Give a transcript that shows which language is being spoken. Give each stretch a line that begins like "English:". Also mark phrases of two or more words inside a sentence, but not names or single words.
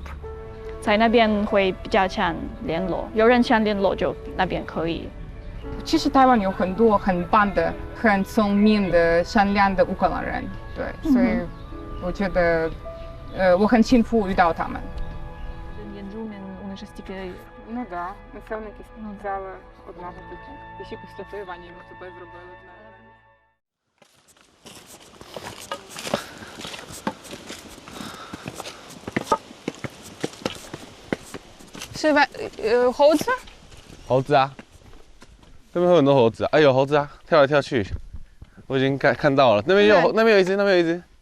Chinese: 在那边会比较常联络，有人想联络就那边可以。其实台湾有很多很棒的、很聪明的、善良的乌克兰人，对，所以我觉得我很幸福遇到他们。
Ukrainian: Ну да, напевно, якісь взяли одного типу. І ще після татуювання ми тебе зробили.
Chinese: 是吧？猴子？猴子啊，这边会有很多猴子啊！哎有猴子啊，跳来跳去，我已经看到了。那边有一只，那边有一只。